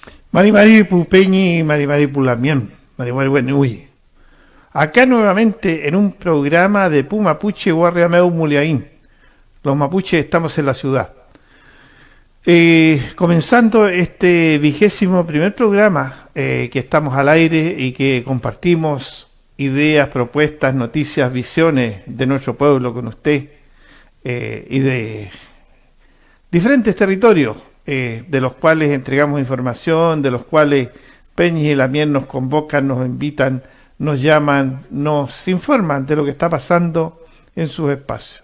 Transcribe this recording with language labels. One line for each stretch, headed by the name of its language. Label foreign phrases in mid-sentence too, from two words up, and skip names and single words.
Mapuche: Mari Mari Pupeñi, Mari Mari Pulamien, Mari Mari Buenuy.
Spanish: Acá nuevamente en un programa de Pumapuche Guarriameu Muliaín. Los mapuches estamos en la ciudad. Comenzando este 21º programa que estamos al aire y que compartimos ideas, propuestas, noticias, visiones de nuestro pueblo con usted y de diferentes territorios de los cuales entregamos información, de los cuales Peñi y Lamien nos convocan, nos invitan, nos llaman, nos informan de lo que está pasando en sus espacios.